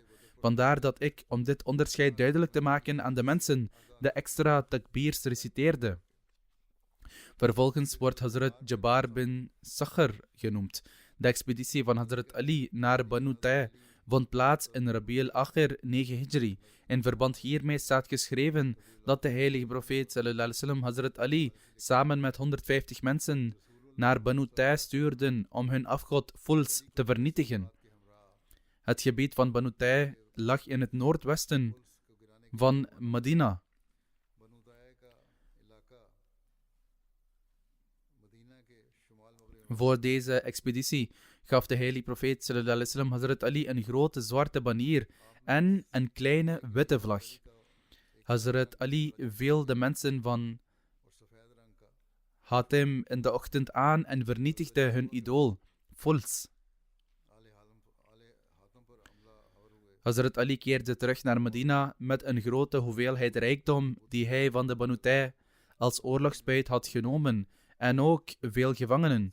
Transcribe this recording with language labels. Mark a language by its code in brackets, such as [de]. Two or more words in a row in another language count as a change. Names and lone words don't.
[nl] Vandaar dat ik, om dit onderscheid duidelijk te maken aan de mensen, de extra takbirs reciteerde. Vervolgens wordt Hazrat Jabbar bin Sakhr genoemd. De expeditie van Hazrat Ali naar Banu Tay vond plaats in Rabi al-Akhir 9 Hijri. In verband hiermee staat geschreven dat de heilige profeet [ar] صلى الله عليه وسلم [nl] Hazrat Ali samen met 150 mensen naar Banu Tay stuurden om hun afgod Fuls te vernietigen. Het gebied van Banu Tay lag in het noordwesten van Medina. Voor deze expeditie gaf de heilige profeet [ar] صلى الله عليه وسلم [nl] Hazrat Ali een grote zwarte banier en een kleine witte vlag. Hazrat Ali viel de mensen van Hatim in de ochtend aan en vernietigde hun idool, Fuls. Hazrat Ali keerde terug naar Medina met een grote hoeveelheid rijkdom die hij van de Banu Tay als oorlogsbuit had genomen en ook veel gevangenen.